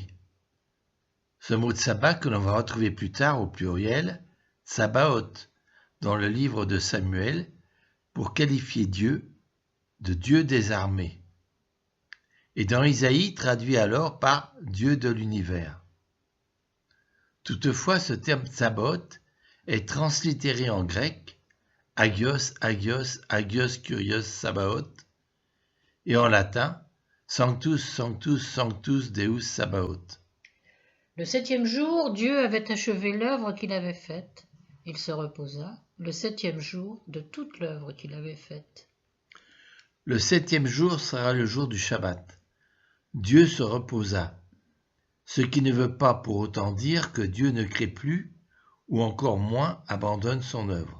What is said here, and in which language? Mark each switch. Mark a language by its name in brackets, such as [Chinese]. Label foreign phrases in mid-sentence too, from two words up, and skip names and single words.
[French] Ce mot de sabbat que l'on va retrouver plus tard au pluriel, Tsabaoth, dans le livre de Samuel, pour qualifier Dieu de Dieu des armées. Et dans Isaïe, traduit alors par Dieu de l'univers. Toutefois, ce terme Tsabaoth est translittéré en grec, [Greek] Άγιος, Άγιος, Άγιος, Κύριος, Σαβαώθ, [French] et en latin, [Latin] Sanctus, Sanctus, Sanctus, Deus, Sabaoth. [French] Le 7e jour, Dieu avait achevé l'œuvre qu'il avait faite. Il se reposa le 7e jour de toute l'œuvre qu'il avait faite. Le 7e jour sera le jour du Shabbat. Dieu se reposa, ce qui ne veut pas pour autant dire que Dieu ne crée plus ou encore moins abandonne son œuvre.